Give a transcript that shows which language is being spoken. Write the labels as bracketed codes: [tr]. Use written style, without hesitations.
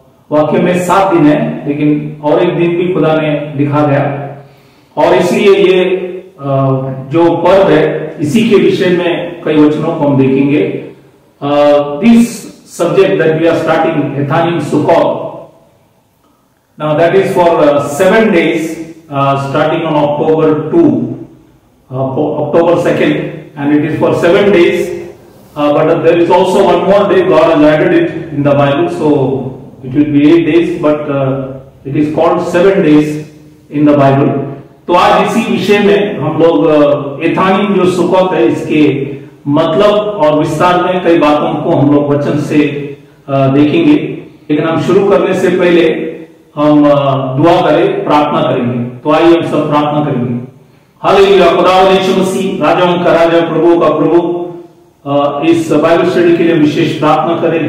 [hi] वाक्य में 7 दिन है लेकिन और एक दिन भी खुदा ने लिखा गया और इसलिए ये जो पर्व है इसी के विषय में कई वचनों को हम देखेंगे। [en] This subject that we are starting Ethanim Sukkot. Now that is for 7 days, starting on October 2, October 2nd, and it is for 7 days. But there is also one more day. God has added it in the Bible, so it will be 8 days. But it is called 7 days in the Bible. [hi] तो आज इसी विषय में हम लोग एथानिम जो Succoth है इसके मतलब और विस्तार में कई बातों को हम लोग वचन से देखेंगे। लेकिन हम शुरू करने से पहले हम दुआ करें, प्रार्थना करेंगे। तो आइए हम सब प्रार्थना करेंगे। हालेलुया। खुदावंद यीशु मसीह राजाओं का राजा, प्रभु का प्रभु, इस बाइबल स्टडी के लिए विशेष प्रार्थना करें।